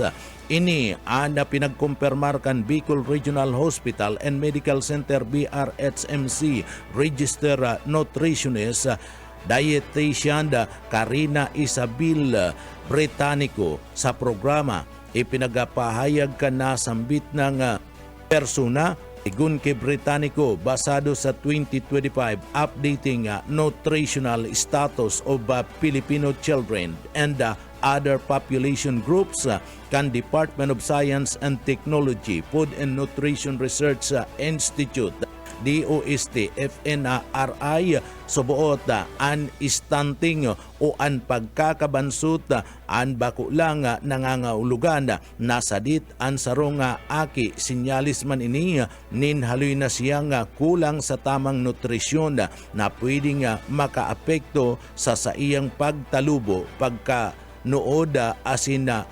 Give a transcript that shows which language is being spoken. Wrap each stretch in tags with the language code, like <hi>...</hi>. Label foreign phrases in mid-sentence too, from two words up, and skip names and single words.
<bik>Ini ang pinagkumpirmar kan Bicol Regional Hospital and Medical Center BRHMC Register Nutritionist Dietitian Karina Isabel Britannico sa programa ipinagapahayag ka na sambit ng persona igun kay Britannico basado sa 2025 updating nutritional status of Filipino children and other population groups kan Department of Science and Technology Food and Nutrition Research Institute DOST FNRI subuot an stunting o an pagkakabansot an bako lang nangangahulugan nasadit an sarong aki sinyalis man ini nin haloy na siyang kulang sa tamang nutrisyon na pwedeng makaapekto sa saiyang pagtalubo pagka nood asin</bik>